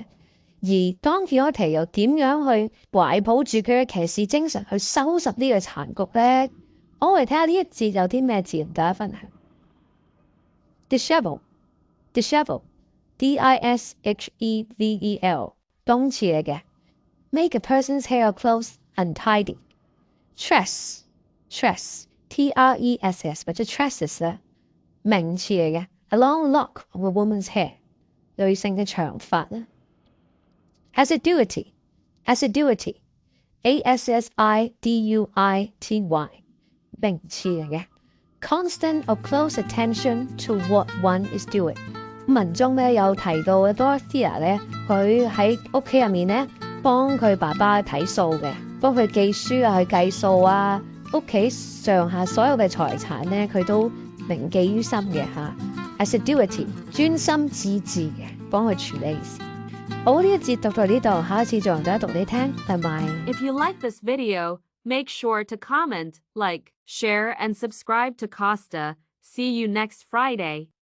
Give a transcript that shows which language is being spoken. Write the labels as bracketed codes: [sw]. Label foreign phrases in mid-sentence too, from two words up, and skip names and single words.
[yue] 而Don Quixote又點樣去懷抱住佢嘅騎士精神去收拾呢個殘局呢？我嚟睇下呢一節有啲咩字同大家分享。 [en] Dishevel D-I-S-H-E-V-E-L [yue] 動詞嚟嘅 [en] ，make a person's hair or clothes untidy。Tress T-R-E-S-S 或者 tresses 咧， [yue] 名詞嚟嘅 [en] ，a long lock of a woman's hair [yue] 女性嘅長髮啦。 [en] Assiduity A-S-S-I-D-U-I-T-Y [yue] 名詞嚟嘅 [en] ，constant or close attention to what one is doing。 [yue] 文中咧有提到 Dorothea 咧，佢喺屋企入面咧幫佢爸爸睇數嘅，幫佢記書啊，去計數啊，屋企上下所有嘅財產咧，佢都銘記於心嘅嚇。Assiduity 專心致志嘅，幫佢處理事。好，呢一節讀到呢度，下一次再同大家讀你聽，拜拜。 [en] If you like this video, Make sure to comment, like, share, and subscribe to Costa. See you next Friday.